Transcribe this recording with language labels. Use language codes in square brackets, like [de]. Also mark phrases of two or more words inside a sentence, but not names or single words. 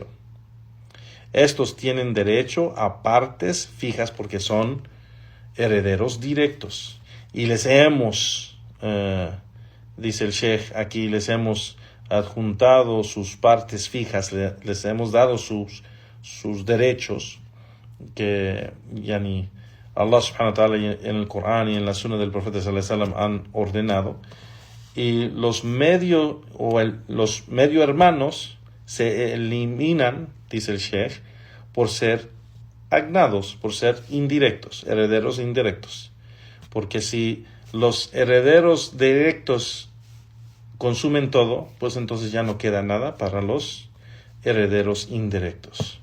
[es] Estos tienen derecho a partes fijas porque son herederos directos. Y les hemos, dice el Sheikh aquí, les hemos adjuntado sus partes fijas, les hemos dado sus derechos que Allah [ar] سبحانه وتعالى [es] en el Corán y en la Sunna del Profeta [ar] صلى الله عليه وسلم [es] han ordenado. Y los medio hermanos se eliminan, dice el Sheikh, por ser agnados, por ser indirectos, herederos indirectos. Porque si los herederos directos consumen todo, pues entonces ya no queda nada para los herederos indirectos.